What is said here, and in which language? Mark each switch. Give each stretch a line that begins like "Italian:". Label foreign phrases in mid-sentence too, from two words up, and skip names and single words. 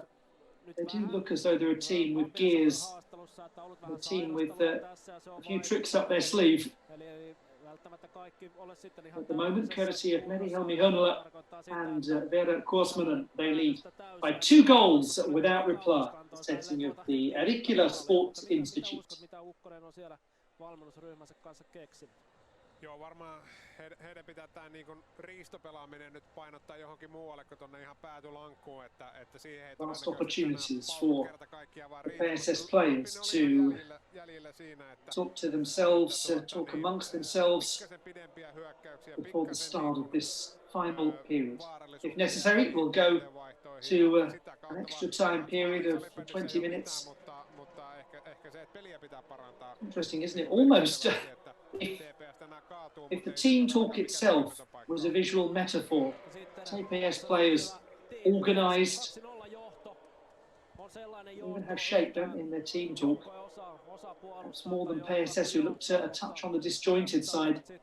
English: They do look as though they're a team with gears, a team with a few tricks up their sleeve. At the moment, courtesy of Meri-Helmi Hönölä and Veera Kuosmanen, they lead by 2 goals without reply, the setting of the Rikkilä Sports Institute.
Finnish: Joo, varmaan heidän pitää tää niin kuin riistopelaaminen nyt painottaa johonkin muualle kuin tonne ihan päätylankkuun, että siihen ei
English: last opportunities for the PSS players to talk to themselves, talk amongst themselves before the start of this final period. If necessary, we'll go to an extra time period of 20 minutes.
Finnish: ehkä se, että peliä pitää parantaa.
English: Interesting, isn't it? Almost if the team talk itself was a visual metaphor, TPS players organised, even have shape, don't they, in their team talk. Perhaps more than PSS, who looked a touch on the disjointed side.